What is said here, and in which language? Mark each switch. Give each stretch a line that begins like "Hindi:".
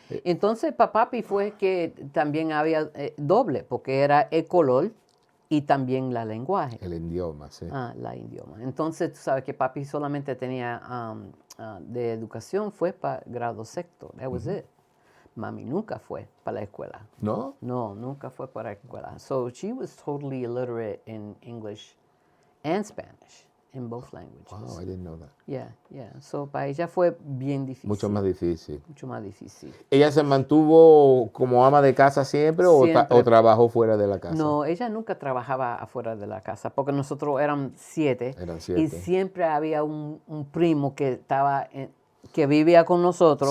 Spanish: Entonces, para papi fue que también había doble, porque era el color y también la lenguaje. El idioma, sí. La idioma. Entonces, tú sabes que papi solamente tenía de educación, fue para grado sexto.
English: That was it.
Spanish: Mami nunca fue para la escuela. ¿No? No, nunca fue para la escuela.
English: So, she was totally illiterate in English and Spanish. In both languages. Wow, I didn't know that. Yeah.
Spanish: So, para ella fue bien difícil. Mucho más difícil. Mucho más difícil. ¿Ella se mantuvo como ama de casa siempre. O trabajó fuera de la casa? No, ella nunca trabajaba afuera de la casa, porque nosotros éramos 7. Y siempre había un primo que que vivía con nosotros.